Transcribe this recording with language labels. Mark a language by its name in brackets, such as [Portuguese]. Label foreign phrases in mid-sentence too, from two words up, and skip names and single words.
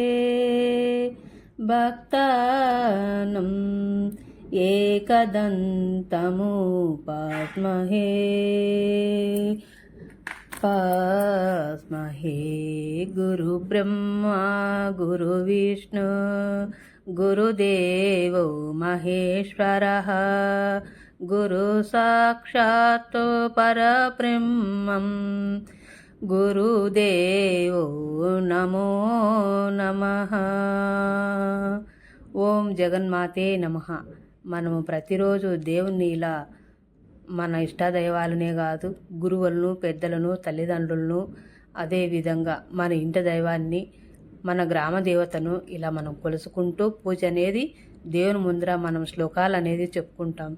[Sanskrit] भक्तानां एकदन्तमुपास्महे पास्महे गुरुब्रह्मा गुरुविष्णु गुरुदेवो महेश्वरः गुरुसाक्षात् परब्रह्मं గురుదేవో నమో నమః. ఓం జగన్మాతే నమః. [Telugu] మనము ప్రతిరోజు దేవుణ్ణి ఇలా మన ఇష్టదైవాలనే కాదు, గురువులను, పెద్దలను, తల్లిదండ్రులను, అదేవిధంగా మన ఇంటి దైవాన్ని, మన గ్రామ దేవతను ఇలా మనం కొలుసుకుంటూ పూజ అనేది దేవుని ముందర మనం శ్లోకాలు అనేది చెప్పుకుంటాం.